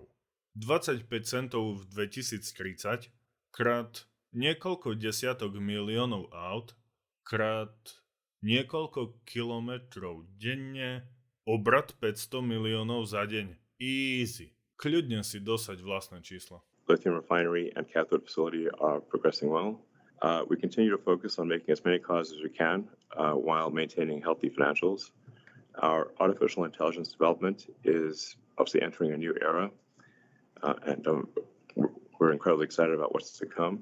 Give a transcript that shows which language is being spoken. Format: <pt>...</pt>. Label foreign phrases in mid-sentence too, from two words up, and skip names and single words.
<sk>25 centov v 2030 krát niekoľko desiatok miliónov aut krát niekoľko kilometrov denne, obrat 500 miliónov za deň. Easy. Kľudne si dosať vlastné čísla.</sk> <en>Lithium refinery and cathode facility are progressing well. We continue to focus on making as many cars as we can while maintaining healthy financials. Our artificial intelligence development is obviously entering a new era, and we're incredibly excited about what's to come.</en>